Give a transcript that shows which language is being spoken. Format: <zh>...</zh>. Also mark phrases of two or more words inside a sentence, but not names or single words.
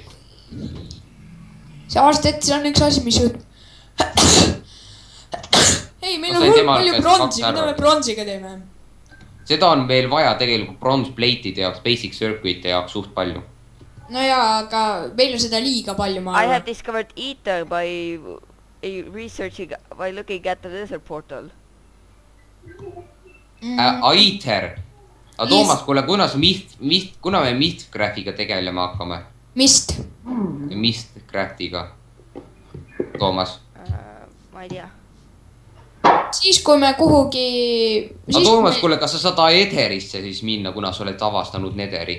<et>see aasta ette , see on üks asi , mis jõud- . ei , meil Ma on sain hull tema palju käest bronsi , 2 mida me arvamust. bronsiga teeme ? seda on meil vaja tegelikult</et> <en>bronze plate'ide</en> <et>jaoks ,</et> <en>basic circuit'e</en> <et>jaoks suht palju . no jaa , aga meil on seda liiga palju , ma</et> <en>I have</en> <et>arvan .</et> <en>discovered ether by researching , by looking at the desert portal . Aether .</en> <et>aga Toomas , kuule , kuna me Mistcraftiga tegelema hakkame ? Mist , Mistcraftiga . Toomas , ma ei tea . siis kui me kuhugi . aga Toomas , kuule , kas sa saad Ederisse siis minna , kuna sa oled avastanud Nederi ?</et>